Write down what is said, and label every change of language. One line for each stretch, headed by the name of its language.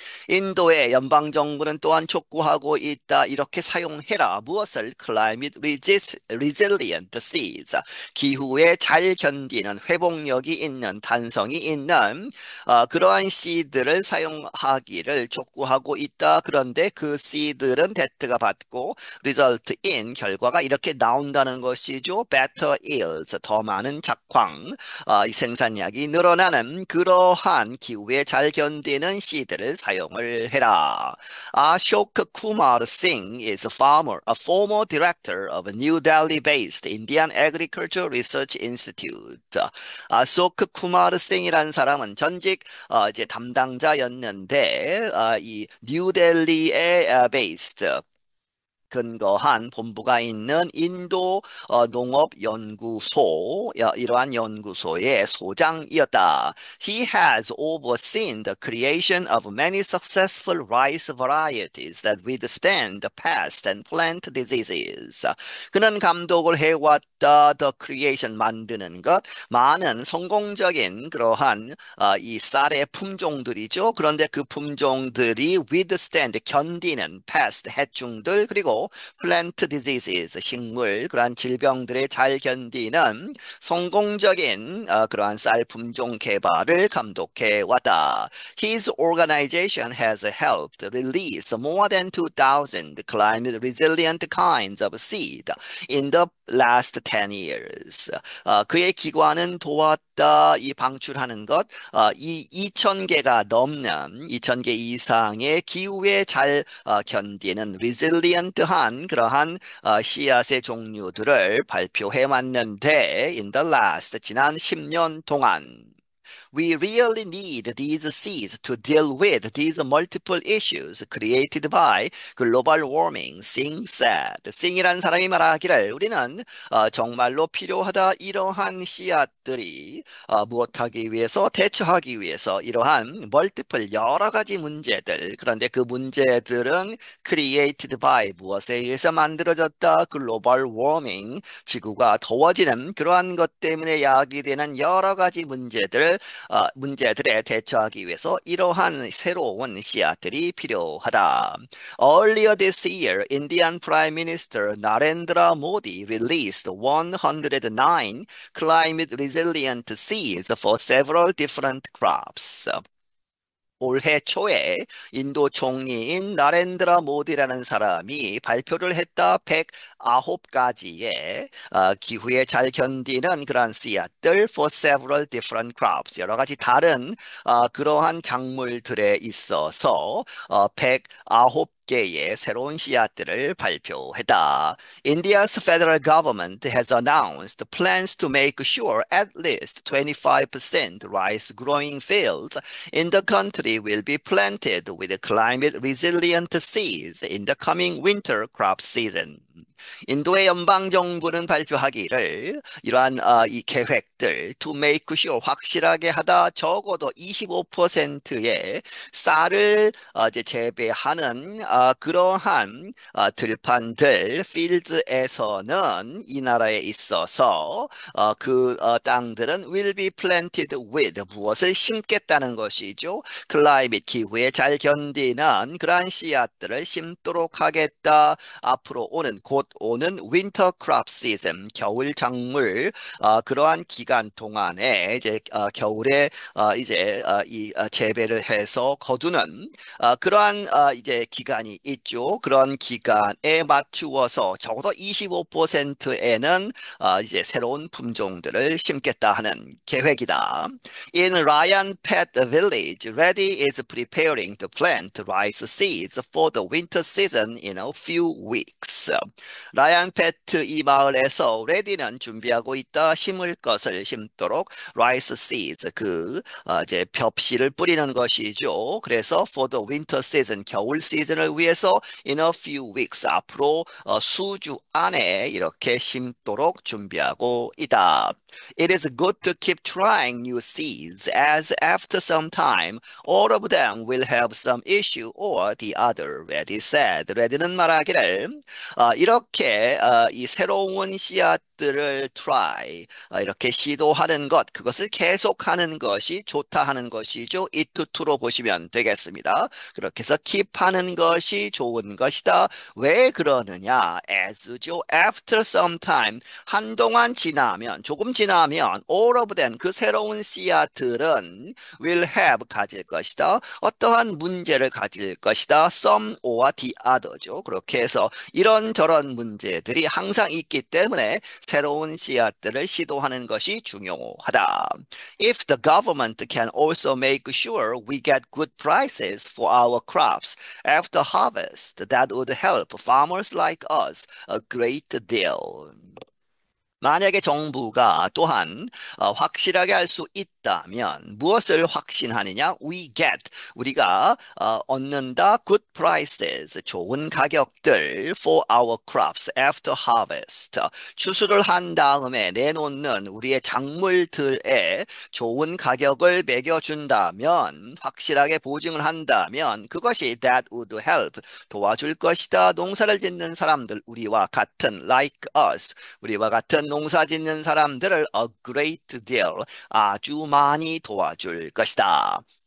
Korean: 인도의 연방 정부는 또한 촉구하고 있다. 이렇게 사용해라. 무엇을?
English: Climate resilient seeds.
Korean: 기후에 잘 견디는 회복력이 있는 탄성이 있는 그러한 씨들을 사용하기를 촉구하고 있다. 그런데 그 씨들은 대트가 받고
English: result in
Korean: 결과가 이렇게 나온다는 것이죠.
English: Better yields,
Korean: 더 많은 작황, 이 생산량이 늘어나는 그러한 기후에 잘 견디는 씨들을 사용을 해라.
English: Ashok Kumar Singh is a former director of a New Delhi-based Indian Agriculture Research Institute.
Korean: 아쇼크 쿠마르 싱이라는 사람은 전직 이제 담당자였는데 이 뉴델리에
English: based
Korean: 근거한 본부가 있는 인도 농업연구소, 이러한 연구소의 소장이었다.
English: He has overseen the creation of many successful rice varieties that withstand pest and plant diseases.
Korean: 그는 감독을 해왔다.
English: The creation,
Korean: 만드는 것, 많은 성공적인 그러한 이 쌀의 품종들이죠. 그런데 그 품종들이
English: withstand,
Korean: 견디는
English: pest,
Korean: 해충들, 그리고
English: plant diseases,
Korean: 식물, 그러한 질병들에 잘 견디는 성공적인 그러한 쌀 품종 개발을 감독해 왔다.
English: His organization has helped release more than 2,000 climate resilient kinds of seed in the last 10 years.
Korean: 그의 기관은 도왔다. 이 방출하는 것, 2,000개가 넘는 2,000개 이상의 기후에 잘 견디는 resilient한 그러한 씨앗의 종류들을 발표해 왔는데
English: in the last,
Korean: 지난 10년 동안
English: We really need these seeds to deal with these multiple issues created by global warming, Singh said.
Korean: 싱이라는 사람이 말하기를 우리는 정말로 필요하다. 이러한 씨앗들이 무엇하기 위해서, 대처하기 위해서 이러한
English: multiple,
Korean: 여러 가지 문제들, 그런데 그 문제들은
English: created by,
Korean: 무엇에 의해서 만들어졌다?
English: global warming,
Korean: 지구가 더워지는 그러한 것 때문에 야기되는 여러 가지 문제들에 대처하기 위해서 이러한 새로운 씨앗들이 필요하다.
English: Earlier this year, Indian Prime Minister Narendra Modi released 109 climate resilient seeds for several different crops.
Korean: 올해 초에 인도 총리인 나렌드라 모디라는 사람이 발표를 했다. 109가지의 기후에 잘 견디는 그러한 씨앗들
English: for several different crops,
Korean: 여러 가지 다른 그러한 작물들에 있어서 109개의 새로운 씨앗들을 발표했다.
English: India's federal government has announced plans to make sure at least 25% rice growing fields in the country will be planted with climate resilient seeds in the coming winter crop season.
Korean: 인도의 연방 정부는 발표하기를 이러한 이 계획들
English: to make sure
Korean: 확실하게 하다 적어도 25%의 쌀을 이제 재배하는 그러한 들판들 필드에서는 이 나라에 있어서 그 땅들은
English: will be planted with
Korean: 무엇을 심겠다는 것이죠. 클라이밋 기후에 잘 견디는 그러한 씨앗들을 심도록 하겠다. 앞으로 오는 곧 오는 윈터 크롭 시즌 겨울 작물 그러한 기간 동안에 이제 겨울에 이제 이 재배를 해서 거두는 그러한 이제 기간이 있죠. 그런 기간에 맞추어서 적어도 25%에는 이제 새로운 품종들을 심겠다 하는 계획이다.
English: In Ryan Pet Village, Reddy is preparing to plant rice seeds for the winter season in a few weeks.
Korean: 라이언 패트 이 마을에서 레디는 준비하고 있다. 심을 것을 심도록
English: rice seeds
Korean: 이제 벽씨를 뿌리는 것이죠. 그래서
English: for the winter season
Korean: 겨울 시즌을 위해서
English: in a few weeks
Korean: 앞으로 수주 안에 이렇게 심도록 준비하고 있다.
English: It is good to keep trying new seeds, as after some time, all of them will have some issue or the other. 레디 said.
Korean: 레디는 말하기를 이렇게 이 새로운 씨앗들을
English: try
Korean: 이렇게 시도하는 것, 그것을 계속하는 것이 좋다 하는 것이죠.
English: it to
Korean: 로 보시면 되겠습니다. 그렇게 해서
English: keep
Korean: 하는 것이 좋은 것이다. 왜 그러느냐? as죠.
English: After some time,
Korean: 한동안 지나면, 조금 지나면
English: all of them,
Korean: 그 새로운 씨앗들은
English: will have,
Korean: 가질 것이다. 어떠한 문제를 가질 것이다.
English: some or the other
Korean: 죠. 그렇게 해서 이런저런 문제들이 항상 있기 때문에 새로운 씨앗들을 시도하는 것이 중요하다.
English: If the government can also make sure we get good prices for our crops after harvest, that would help farmers like us a great deal.
Korean: 만약에 정부가 또한 확실하게 할 수 있다면 무엇을 확신하느냐?
English: We get,
Korean: 우리가 얻는다
English: good prices,
Korean: 좋은 가격들
English: for our crops after harvest.
Korean: 추수를 한 다음에 내놓는 우리의 작물들에 좋은 가격을 매겨준다면, 확실하게 보증을 한다면 그것이
English: that would help,
Korean: 도와줄 것이다. 농사를 짓는 사람들, 우리와 같은
English: like us,
Korean: 우리와 같은 농사 짓는 사람들을
English: a great deal,
Korean: 아주 많이 도와줄 것이다.